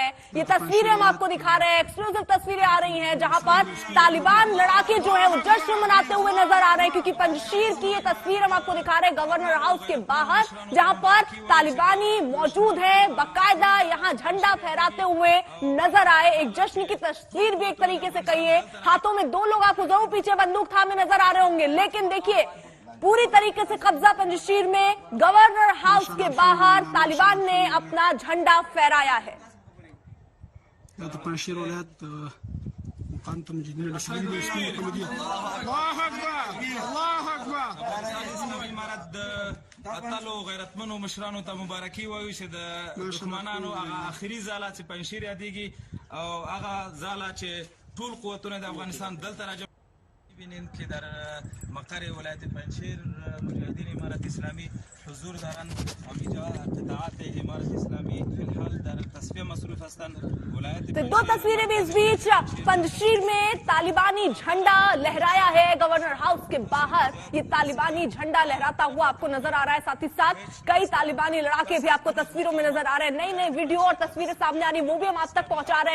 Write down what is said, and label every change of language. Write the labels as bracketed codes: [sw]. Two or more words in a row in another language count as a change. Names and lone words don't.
[hi] ये तस्वीरें हम आपको दिखा रहे हैं, एक्सक्लूसिव तस्वीरें आ रही हैं जहां पर तालिबान लड़ाके जो है वो जश्न मनाते हुए नजर आ रहे हैं, क्योंकि पंजशीर की ये तस्वीर हम आपको दिखा रहे हैं [en] governor house [hi] के बाहर, जहां पर तालिबानी मौजूद है, बाकायदा यहां झंडा फहराते हुए नजर आए। एक जश्न की तस्वीर भी एक तरीके से कहिए, हाथों में 2 लोग आपको जरूर पीछे बंदूक थामे नजर आ रहे होंगे, लेकिन देखिए पूरी तरीके से कब्जा पंजशीर में, [en] governor house [hi] के बाहर तालिबान ने अपना झंडा फहराया है। [ps] اتلو غیرتمنو مشرانو ته مبارکي وایو چې د دښمنانو هغه اخري ځاله چې پنجشیر یادېږي او هغه ځاله چې ټول قوتونه د افغانستان دلته راجع [fa] ببینید که در مقر ولایت پنجشیر مجاهدین امارت اسلامی حضور دارند. همینجا قطاعات امارت اسلامی فی الحال در تصفیه مصروف هستند. [hi] तो 2 तस्वीरें भी इस बीच पंजशीर में तालिबानी झंडा लहराया है [en] governor house [hi] के बाहर, ये तालिबानी झंडा लहराता हुआ आपको नजर आ रहा है। साथ ही साथ कई तालिबानी लड़ाके भी आपको तस्वीरों में नजर आ रहे हैं। नई नई वीडियो और तस्वीरें सामने आ रही, वो भी हम आप तक पहुंचा रहे हैं।